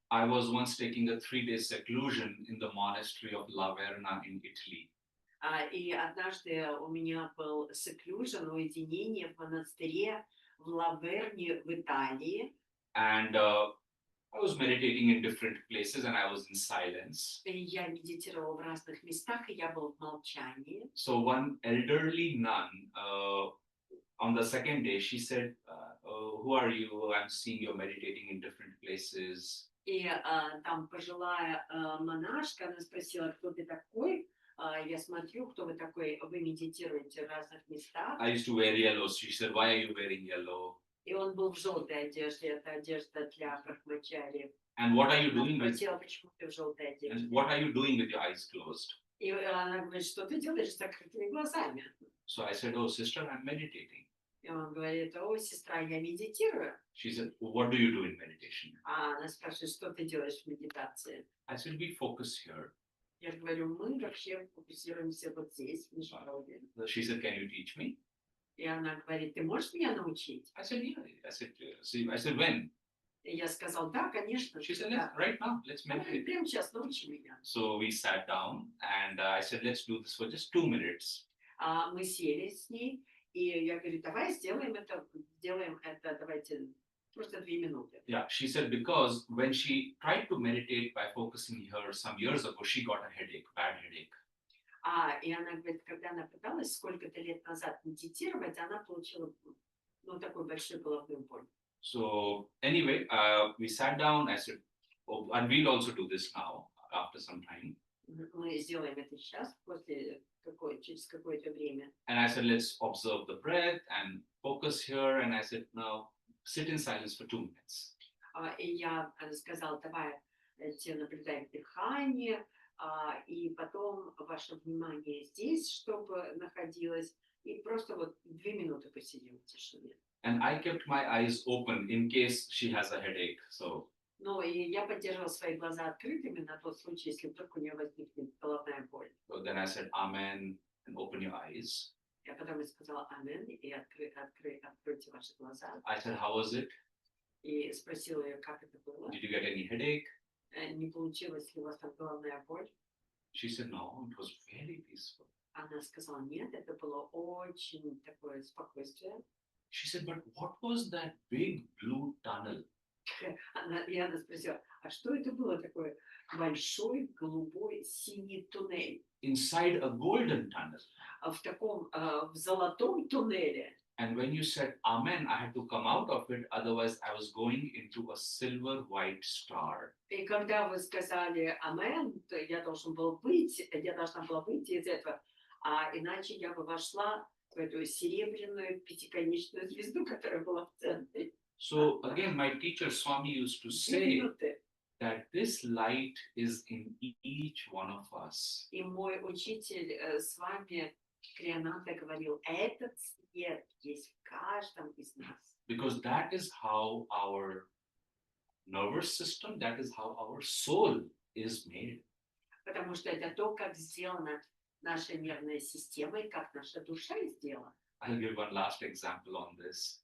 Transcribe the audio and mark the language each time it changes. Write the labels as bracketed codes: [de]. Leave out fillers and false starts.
[en] I was once taking a 3-day seclusion in the monastery of La Verna in Italy. [ru] И однажды у меня был seclusion, уединение в монастыре в Лаверне в Италии. [en] And I was meditating in different places and I was in silence. [ru] И я медитировала в разных местах, и я был в молчании. [en] So one elderly nun, on the second day, she said, who are you? I'm seeing you're meditating in different places. [ru] И там пожилая монашка, она спросила, кто ты такой? Я смотрю, кто вы такой, вы медитируете в разных местах. [en] I used to wear yellow. She said, why are you wearing yellow? [ru] И он был в желтой одежде, это одежда для брахмачари. [en] And what are you [ru] Она [en] doing with, [ru] спросила, почему ты в желтой одежде? [en] and what are you doing with your eyes closed? [ru] И она говорит, что ты делаешь с закрытыми глазами? [en] So I said, oh, sister, I'm meditating. [ru] И он говорит, о, сестра, я медитирую. [en] She said, what do you do in meditation? [ru] А она спрашивает, что ты делаешь в медитации? [en] I said, we focus here. [ru] Я говорю, мы вообще фокусируемся вот здесь, в межбровье. [en] She said, can you teach me? [ru] И она говорит, ты можешь меня научить? [en] I said, yeah. I said, when? [ru] И я сказал, да, конечно. [en] She said, [ru] да. [en] right now, let's [ru] Давай, [en] meditate. [ru] прямо сейчас научи меня. [en] So we sat down and I said, let's do this for just 2 minutes. [ru] Мы сели с ней, и я говорю, давай сделаем это, давайте просто 2 минуты. [en] Yeah, she said, because when she tried to meditate by focusing here some years ago, she got a headache, bad headache. [ru] И она говорит, когда она пыталась сколько-то лет назад медитировать, она получила такую большую головную боль. [en] So anyway, we sat down. I said, oh, and we'll also do this now after some time. [ru] Мы сделаем это сейчас, через какое-то время. [en] And I said, let's observe the breath and focus here. And I said, now sit in silence for 2 minutes. [ru] И я сказала, давай наблюдаем дыхание, и потом ваше внимание здесь, чтобы находилось, и просто вот 2 минуты посидим в тишине. [en] And I kept my eyes open in case she has a headache. So [ru] Ну, и я поддерживала свои глаза открытыми на тот случай, если вдруг у нее возникнет головная боль. [en] then I said, Amen, and open your eyes. [ru] Я потом сказала «Амен» и откройте ваши глаза. [en] I said, how was it? [ru] И спросила ее, как это было. [en] Did you get any headache? [ru] Не получилось ли у вас там головная боль? [en] She said, no, it was very peaceful. [ru] Она сказала, нет, это было очень такое спокойствие. [en] She said, but what was that big blue tunnel? [ru] И она спросила, а что это было такое большой, голубой, синий туннель? [en] Inside a golden tunnel. [ru] В таком, в золотом туннеле. [en] And when you said Amen, I had to come out of it. Otherwise, I was going into a silver white star. [ru] И когда вы сказали «Амен», то я должна была выйти из этого, иначе я бы вошла в эту серебряную пятиконечную звезду, которая была в центре. [en] So again, my teacher Swami used to say that this light is in each one of us. [ru] И мой учитель с вами, Крианата, говорил, этот свет есть в каждом из нас. [en] Because that is how our nervous system, that is how our soul is made. [ru] Потому что это то, как сделана наша нервная система и как наша душа сделана. [en] I'll give one last example on this.